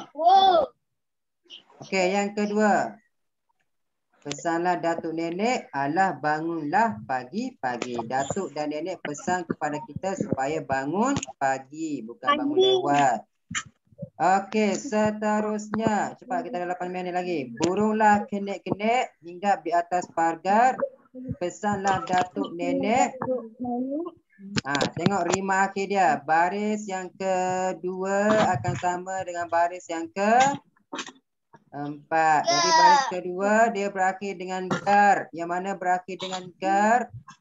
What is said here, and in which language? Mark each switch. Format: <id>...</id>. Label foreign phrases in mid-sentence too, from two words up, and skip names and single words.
<ms>Okey, yang kedua. Pesanlah Datuk Nenek, alah bangunlah pagi-pagi. Datuk dan Nenek pesan kepada kita supaya bangun pagi, bukan bangun lewat. Okey, seterusnya. Cepat, kita ada 8 minit lagi. Burunglah kenek-kenek hinggap di atas pagar. Pesanlah Datuk Nenek. Tengok rima akhir dia. Baris yang kedua akan sama dengan baris yang keempat. Jadi baris kedua dia berakhir dengan gar. Yang mana berakhir dengan gar?</ms>